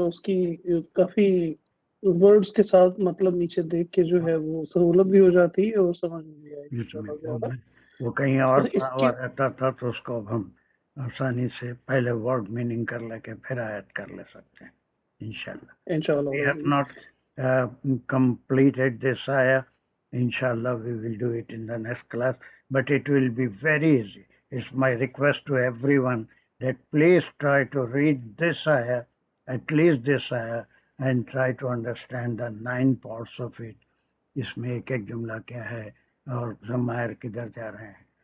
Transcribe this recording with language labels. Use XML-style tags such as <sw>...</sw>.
<ur>اس کی کافی ورڈز کے ساتھ مطلب نیچے دیکھ کے جو ہے وہ سہولت بھی ہو جاتی ہے اور سمجھ میں بھی آئے گی. وہ کہیں اور پڑھا ہوا رہتا تھا تو اس کو اب ہم آسانی سے پہلے ورڈ میننگ کر لے کے پھر آیت کر لے سکتے ہیں انشاءاللہ.</ur> <en>We have not completed this ayah. Inshallah we will do it in the next class, but it will be very easy. It's my request to everyone that please try to read this ayah, at least this ayah, and try to understand the 9 parts of it.</en> <ur>اس میں ایک ایک جملہ کیا ہے اور ضمائر کدھر جا رہے ہیں.</ur>